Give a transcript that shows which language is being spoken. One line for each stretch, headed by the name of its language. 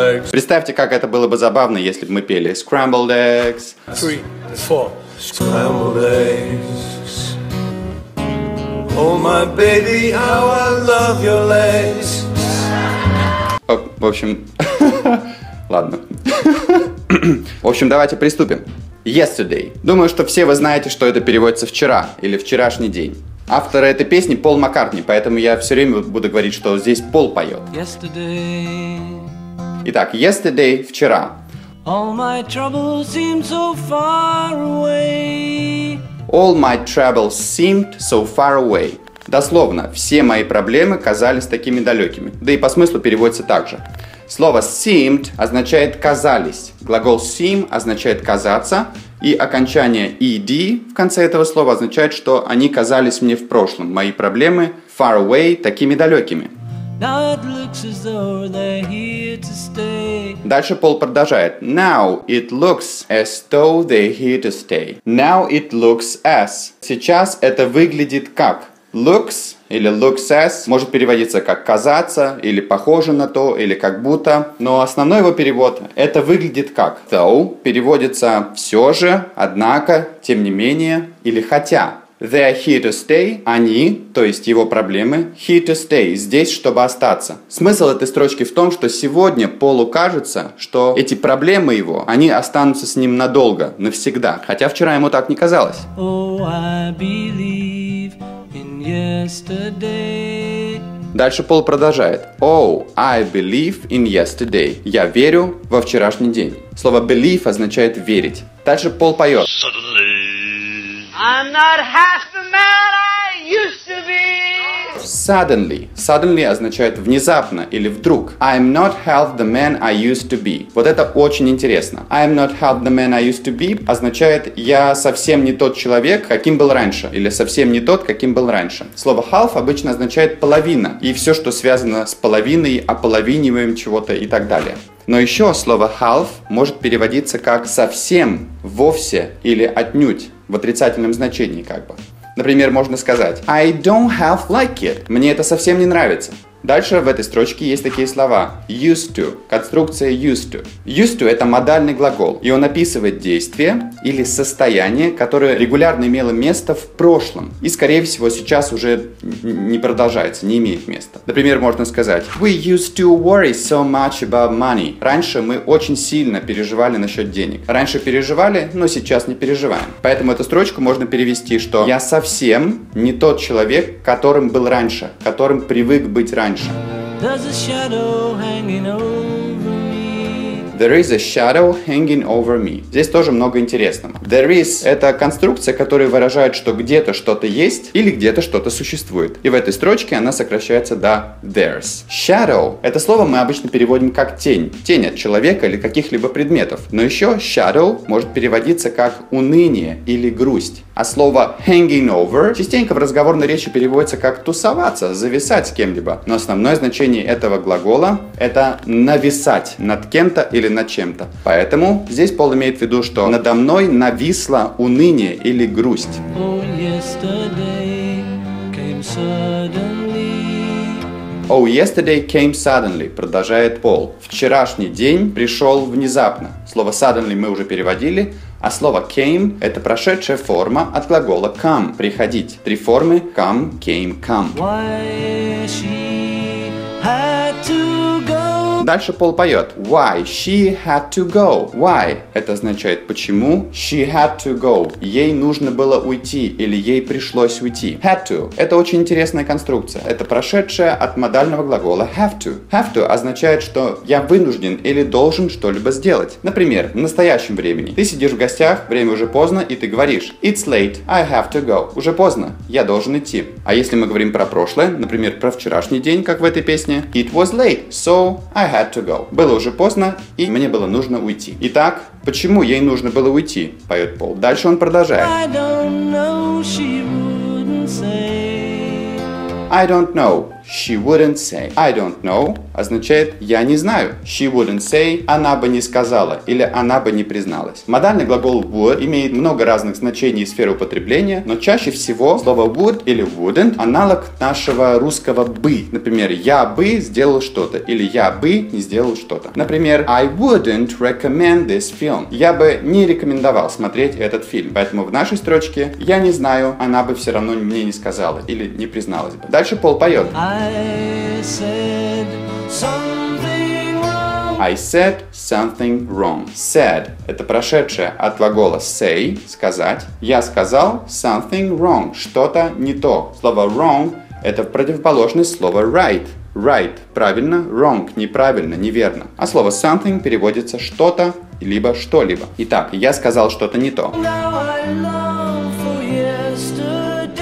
Russian: Представьте, как это было бы забавно, если бы мы пели «Scrambled Eggs».
English: 3, 4. Scrambled eggs. Oh my baby, how I love your legs.
Russian: В общем, ладно. В общем, давайте приступим.
English: Yesterday.
Russian: Думаю, что все вы знаете, что это переводится «вчера» или «вчерашний день». Автор этой песни Пол Маккартни, поэтому я все время буду говорить, что здесь Пол поет.
English: Yesterday.
Russian: Итак, yesterday – «вчера».
English: All my troubles seem so far away. All my troubles seemed so far away.
Russian: Дословно, все мои проблемы казались такими далекими. Да и по смыслу переводится так же. Слово seemed означает казались. Глагол seem означает казаться. И окончание ed в конце этого слова означает, что они казались мне в прошлом. Мои проблемы
English: far away
Russian: такими далекими.
English: Now it looks as though they're here to stay.
Russian: Дальше Пол продолжает.
English: Now it looks as though they're here to stay. Now it looks as.
Russian: Сейчас это выглядит как. Looks или looks as может переводиться как казаться, или похоже на то, или как будто. Но основной его перевод это выглядит как. Though переводится все же, однако, тем не менее, или хотя.
English: They are here to stay.
Russian: Они, то есть его проблемы,
English: here to stay,
Russian: здесь, чтобы остаться. Смысл этой строчки в том, что сегодня Полу кажется, что эти проблемы его, они останутся с ним надолго, навсегда. Хотя вчера ему так не казалось.
English: Oh, I believe in yesterday.
Russian: Дальше Пол продолжает.
English: Oh, I believe in yesterday.
Russian: Я верю во вчерашний день. Слово believe означает верить. Дальше Пол поет.
English: I'm not half the man I used to be. Suddenly.
Russian: Suddenly означает внезапно или вдруг.
English: I'm not half the man I used to be.
Russian: Вот это очень интересно.
English: I'm not half the man I used to be
Russian: означает я совсем не тот человек, каким был раньше. Или совсем не тот, каким был раньше. Слово half обычно означает половина. И все, что связано с половиной, ополовиниваем чего-то и так далее. Но еще слово half может переводиться как совсем, вовсе или отнюдь. В отрицательном значении как бы. Например, можно сказать
English: I don't half like it.
Russian: Мне это совсем не нравится. Дальше в этой строчке есть такие слова.
English: Used to.
Russian: Конструкция used to. Used to это модальный глагол. И он описывает действие или состояние, которое регулярно имело место в прошлом. И, скорее всего, сейчас уже не продолжается, не имеет места. Например, можно сказать
English: We used to worry so much about money.
Russian: Раньше мы очень сильно переживали насчет денег. Раньше переживали, но сейчас не переживаем. Поэтому эту строчку можно перевести, что я совсем не тот человек, которым был раньше, которым привык быть раньше.
English: There's a shadow hanging over me. There is a shadow hanging over me.
Russian: Здесь тоже много интересного. There is – это конструкция, которая выражает, что где-то что-то есть или где-то что-то существует. И в этой строчке она сокращается до there's. Shadow – это слово мы обычно переводим как тень. Тень от человека или каких-либо предметов. Но еще shadow может переводиться как уныние или грусть. А слово hanging over частенько в разговорной речи переводится как тусоваться, зависать с кем-либо. Но основное значение этого глагола – это нависать над кем-то или над чем-то. Поэтому здесь Пол имеет в виду, что надо мной нависло уныние или грусть.
English: Oh, yesterday came suddenly. Oh, yesterday came suddenly,
Russian: продолжает Пол. Вчерашний день пришел внезапно. Слово suddenly мы уже переводили, а слово came – это прошедшая форма от глагола come – приходить. Три формы – come, came, come.
English: Why she had to go.
Russian: Дальше Пол поет.
English: Why she had to go.
Russian: Why – это означает почему.
English: She had to go.
Russian: Ей нужно было уйти или ей пришлось уйти. Had to – это очень интересная конструкция. Это прошедшая от модального глагола have to. Have to означает, что я вынужден или должен что-либо сделать. Например, в настоящем времени. Ты сидишь в гостях, время уже поздно, и ты говоришь
English: It's late, I have to go.
Russian: Уже поздно, я должен идти. А если мы говорим про прошлое, например, про вчерашний день, как в этой песне,
English: It was late, so I had to go.
Russian: Было уже поздно, и мне было нужно уйти. Итак, почему ей нужно было уйти, поет Пол. Дальше он продолжает.
English: I don't know, she wouldn't say. I don't know. she wouldn't say. I don't know
Russian: означает я не знаю.
English: She wouldn't say,
Russian: она бы не сказала или она бы не призналась. Модальный глагол would имеет много разных значений и сфер употребления, но чаще всего слово would или wouldn't аналог нашего русского бы. Например, я бы сделал что-то или я бы не сделал что-то. Например,
English: I wouldn't recommend this film.
Russian: Я бы не рекомендовал смотреть этот фильм. Поэтому в нашей строчке я не знаю, она бы все равно мне не сказала или не призналась бы. Дальше Пол поет.
English: I said something wrong. I said something wrong.
Russian: Said – это прошедшее от глагола say – сказать. Я сказал
English: something wrong
Russian: – что-то не то. Слово wrong – это противоположность слова right. Right – правильно, wrong – неправильно, неверно. А слово something переводится что-то, либо что-либо. Итак, я сказал что-то не то.
English: Now I long for yesterday.